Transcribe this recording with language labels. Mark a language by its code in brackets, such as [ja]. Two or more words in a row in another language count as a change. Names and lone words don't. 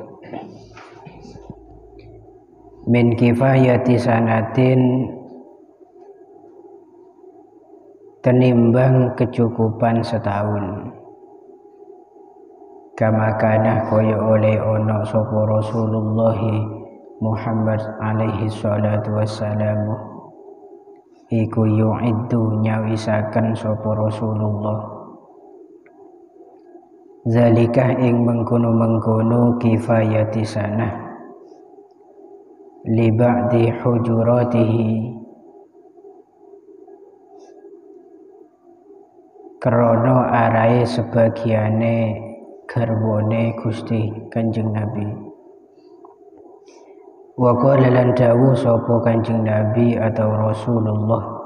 [ar] من كفاية سنة [jv] tenimbang kecukupan setahun [ar] كما كان [jv] kaya oleh ana sapa Rasulullah Muhammad [ar] عليه الصلاة والسلام [jv] iku yu'iddu nyawisaken sapa Rasulullah zalikah ing mengkono-mengkono [ar] كفاية سنة لبعض حجراته [jv] krana arahe sebagiane garwane Gusti Kanjeng Nabi [ar] وقال [jv] lan dawuh sapa Kanjeng Nabi atau Rasulullah